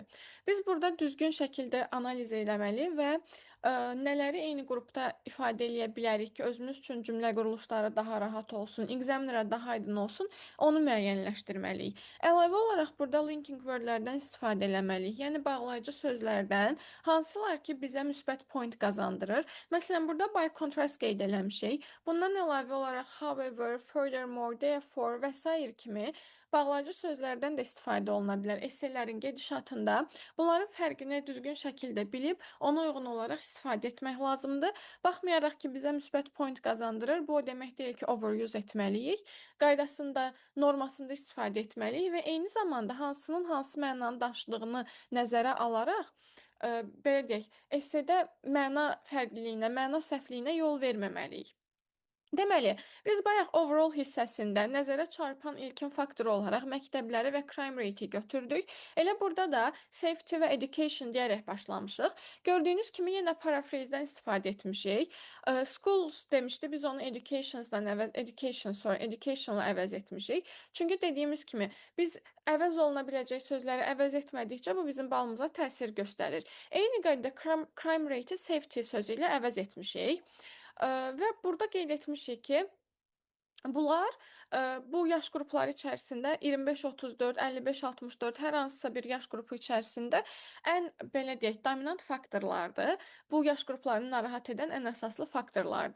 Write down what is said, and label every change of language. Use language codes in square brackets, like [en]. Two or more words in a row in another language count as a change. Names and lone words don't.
[az] Biz burada düzgün şəkildə analiz eləməli və nələri eyni qrupda ifadə eləyə bilərik ki, özümüz üçün cümlə quruluşları daha rahat olsun, examinerə daha aydın olsun, onu müəyyənləşdirməliyik. Əlavə olaraq burada [en] linking wordlərdən [az] istifadə eləməliyik. Yəni bağlayıcı sözlərdən hansılar ki, bizə müsbət point qazandırır. Məsələn, burada [en] by contrast [az] qeyd eləmişik. Bundan əlavə olaraq [en] however, furthermore, therefore [az] və s. kimi bağlayıcı sözlərdən də istifadə oluna bilər. Essellərin gedişatında bunların fərqini düzgün şəkildə bilib, ona uyğun olaraq istifadə etmək lazımdır. Baxmayaraq ki, bizə müsbət point qazandırır, bu o demək deyil ki, overuse etməliyik. Qaydasında, normasında istifadə etməliyik və eyni zamanda hansının hansı mənanı daşıdığını nəzərə alaraq, belə deyək, essedə məna fərqliliyinə, məna səhvliyinə yol verməməliyik. Deməli, biz bayaq overall hissəsində nəzərə çarpan ilkin faktor olaraq məktəbləri və [en] crime rate-i [az] götürdük. Elə burada da safety və education deyərək başlamışıq. Gördüyünüz kimi yenə paraphrase-dən istifadə etmişik. Schools demişdi, biz onu education'la əvəz etmişik. Çünki dediyimiz kimi, biz əvəz oluna biləcək sözləri əvəz etmədikcə bu bizim balımıza təsir göstərir. Eyni qaydada [en] crime rate-i [az] safety sözü ilə əvəz etmişik. Və burada qeyd etmişik ki, bunlar bu yaş qrupları içərisində 25-34, 55-64 hər hansısa bir yaş qrupu içərisində ən belə deyək, dominant faktorlardır. Bu yaş qruplarını narahat edən ən əsaslı faktorlardır.